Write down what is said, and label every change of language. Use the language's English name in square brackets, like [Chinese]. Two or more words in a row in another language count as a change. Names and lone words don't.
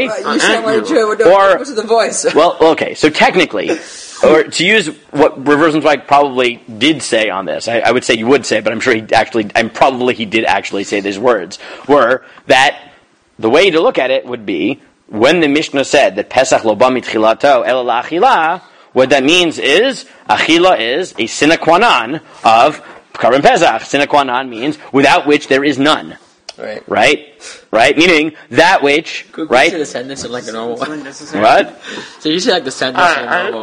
[English] You sound like Jew. What's the voice? Well, okay, so technically, or to use what Reverse Zweig probably did say on this, I would say you would say, but I'm sure he did actually say these words, were that the way to look at it would be, when the Mishnah said that [Hebrew] Pesach lo ba mitchilato ela la'achila, [English] what that means is, achila is a [Latin] sine qua non [English] of [Hebrew] Korban Pesach. [Latin] Sine qua non [English] means without which there is none. Right? Meaning that which, right? You say the sentence in like a normal way. What? So you say like the sentence in a I normal